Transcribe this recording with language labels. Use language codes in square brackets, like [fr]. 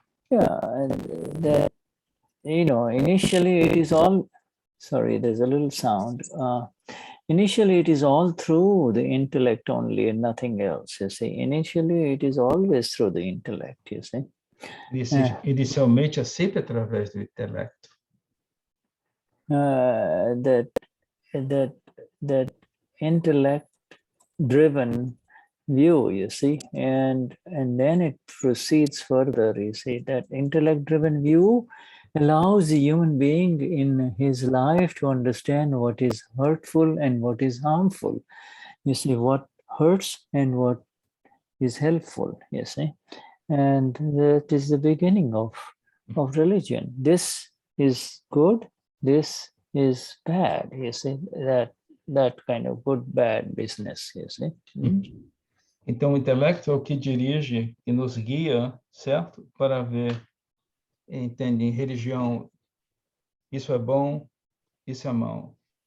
[en] Yeah, and that, initially it is all, sorry, there's a little sound. Initially it is all through the intellect only and nothing else, you see. Initially it is always through the intellect, you see. [pt] Inicialmente é sempre através do intelecto. [en] That intellect-driven view, you see, and then it proceeds further, you see. That intellect-driven view allows the human being in his life to understand what is hurtful and what is harmful. You see, what hurts and what is helpful, you see. And that is the beginning of religion. This is good, this is bad, you see, that kind of good, bad business, you see. [pt] Então, o intelecto é o que dirige e nos guia, certo? Para ver, entende, religião, isso é bom, isso é mau.